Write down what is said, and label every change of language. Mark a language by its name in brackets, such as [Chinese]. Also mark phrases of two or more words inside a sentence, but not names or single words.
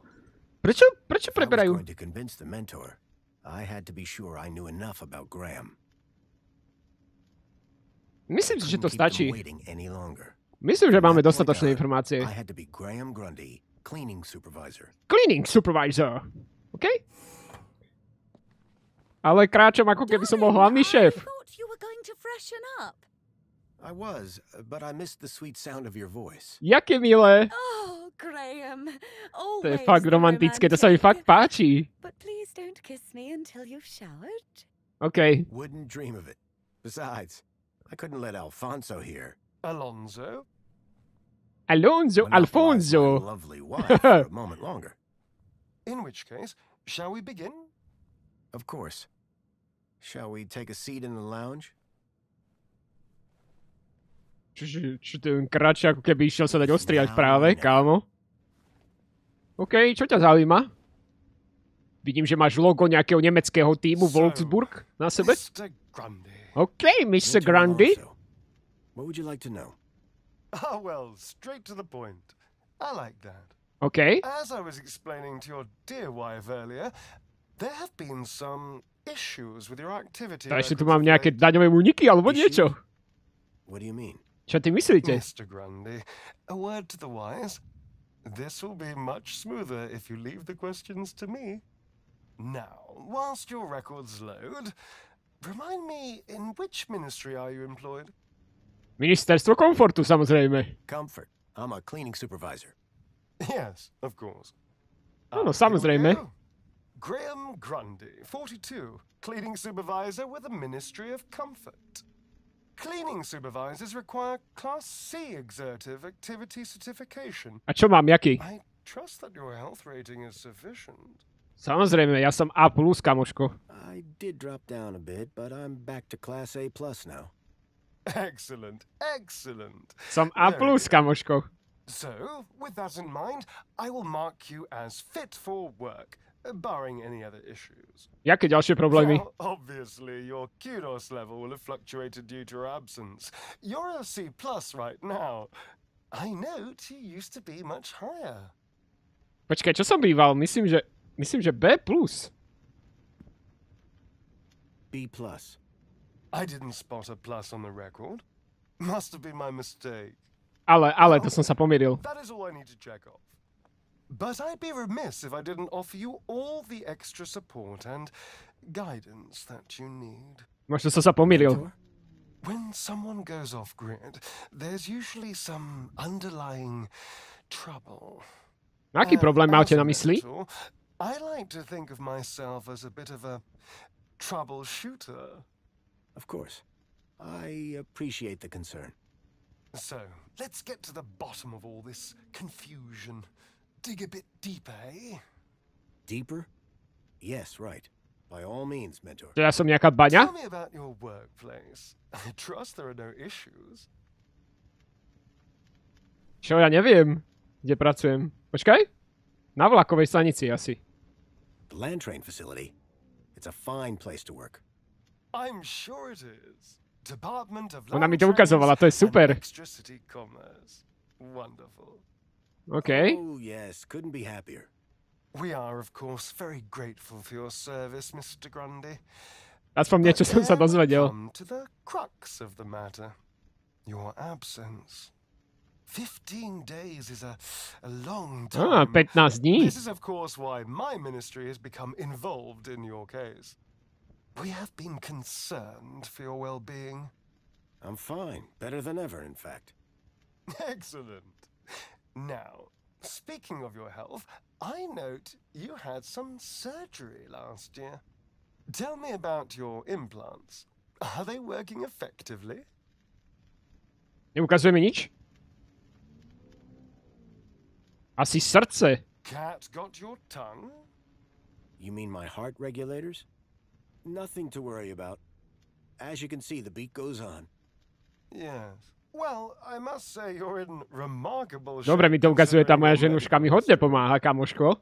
[Slovak] Prečo preberajú? Myslím si, že to stačí. Myslím, že máme dostatočné informácie. [English] Cleaning supervisor. OK? [Slovak] Ale kráčam, ako keby som bol hlavný šéf. [English] I was, but I missed the sweet sound of your voice. [Slovak] Jaké milé. [English] Oh, Graham. To je fakt romantické, to sa mi fakt páči. But please don't kiss me until you've showered. OK. Wouldn't dream of it. Besides, I couldn't let Alfonso hear. Alfonso? Alfonso. Lovely wife for a moment longer. In which case, shall we begin? Of course. Shall we take a seat in the lounge? [Slovak] Čo ten kráča, ako keby išiel sa dať ostriať práve, kámo. OK, čo ťa zaujíma? Vidím, že máš logo nejakého nemeckého týmu Wolfsburg na sebe. [English] OK, Mr. Grundy. What would you like to know? Ah, well, straight to the point. I like that. OK. As I was explaining to your dear wife earlier, there have been some issues with your activity. [Slovak] A ešte tu mám nejaké daňové úniky, alebo niečo. [English] What do you mean? [Slovak] Čo ty myslíte? [English] Mr. Grundy, a word to the wise. This will be much smoother if you leave the questions to me. Now, whilst your records load, remind me, in which ministry are you employed? [Slovak] Ministerstvo komfortu, samozrejme. [English] Comfort. I'm a cleaning supervisor. Yes, of course. [Slovak] No, samozrejme. [English] Graham Grundy, 42, cleaning supervisor with the Ministry of Comfort. Cleaning supervisors require Class C exertive activity certification. [Slovak] A čo mám, jaký? [English] I trust that your health rating is sufficient. [Slovak] Samozrejme, ja som A+, kamoško. [English] I did drop down a bit, but I'm back to Class A+ now. Excellent, excellent. [Slovak] Som A+, kamoško. [English] So, with that in mind, I will mark you as fit for work, barring any other issues. Jaké ďalšie problémy? Well, obviously, your kudos level will have fluctuated due to your absence. You're a C+ right now. I note you used to be much higher. [Slovak] Počkaj, čo som býval? Myslím, že B+. [English] B+. I didn't spot a plus on the record. Must have been my mistake. [Slovak] Ale, to som sa pomýlil. [English] That is all I need to check off. But I'd be remiss if I didn't offer you all the extra support and guidance that you need. [Slovak] Možno som sa pomýlil. [English] When someone goes off-grid, there's usually some underlying trouble. [Slovak] Aký problém máte na mysli? [English] I like to think of myself as a bit of a troubleshooter. Of course. I appreciate the concern. So, let's get to the bottom of all this confusion. Dig a bit deeper, eh? Deeper? Yes, right. By all means, mentor. [Slovak] To ja som nejaká baňa? [English] Tell me about your workplace. I trust there are no issues. [Slovak] Čo, ja neviem, kde pracujem. Počkaj. Na vlakovej stanici asi. [English] The land train facility. It's a fine place to work. I'm sure it is. Department of [Slovak] Ona mi [English] Land [Slovak] to ukazovala, to je [English] Trains [Slovak] super. [English] and Extra-City Commerce. Wonderful. OK. Oh, yes. Couldn't be happier. We are, of course, very grateful for your service, Mr. Grundy. [Slovak] Aspoň niečo som sa dozvedel. [English] Come to the crux of the matter. Your absence. 15 days is a long time. [Slovak] 15 dní. [English] This is, of course, why my ministry has become involved in your case. We have been concerned for your well-being. I'm fine. Better than ever, in fact. Excellent. Now, speaking of your health, I note you had some surgery last year. Tell me about your implants. Are they working effectively? [Slovak] Neukazuje mi nič? Asi srdce. [English] Cat got your tongue? You mean my heart regulators? Nothing to worry about. As you can see, the beat goes on. Yes. Well, I must say you're in remarkable shape. [Slovak] Dobre mi to ukazuje, tá moja [English] considering your [Slovak] ženuška mi hodne pomáha, kamoško.